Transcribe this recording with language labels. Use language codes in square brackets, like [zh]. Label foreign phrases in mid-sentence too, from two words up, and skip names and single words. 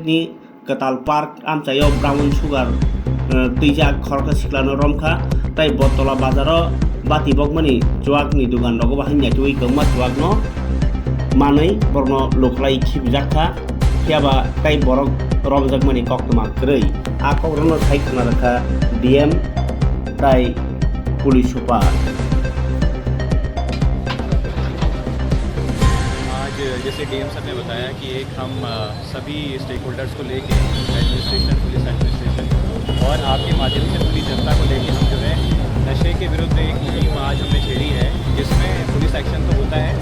[trp] ni Katal Park amchayo [en] brown sugar [trp] tijak khorka siklano romkha tai Bottola bazaro bati bokmani chuak ni dugan rogo bahanya tui gangma chuak no manai borno loklai khibjakha khiaba tai borok romjakmani koktoma krei a kokrono sai khana rakha DM tai [en] police super [hi] जैसे डीएम सर ने बताया कि एक हम सभी [en] stake holders [hi] को लेके एडमिनिस्ट्रेशन [en] police administration [hi] और आपके माध्यम से पूरी जनता को लेके हम जो है नशे के विरुद्ध एक मुहिम आज हमने छेड़ी है जिसमें [en] police action [hi] तो होता है।